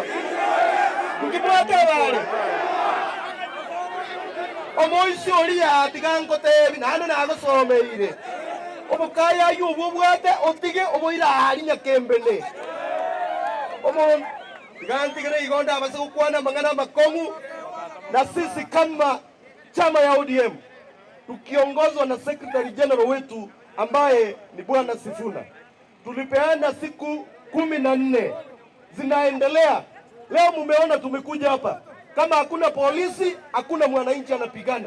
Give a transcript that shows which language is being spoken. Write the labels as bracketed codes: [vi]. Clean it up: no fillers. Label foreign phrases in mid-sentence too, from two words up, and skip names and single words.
[guz] Ukimwateba ale. Omoisi oli ya tigango tebi nane nago someire. Obukaya yubu bwate otige oboira ali Nyakembene. Omo tigantigere igonda abase kukwana mangana makongu. [sw] Na sisi kama chama ya ODM tukiongozwa na [en] Secretary General [sw] wetu ambaye ni Bwana Sifuna, tulipeana siku 14 zinaendelea. Leo mumeona tumekuja hapa. Kama hakuna polisi, hakuna mwananchi anapigana.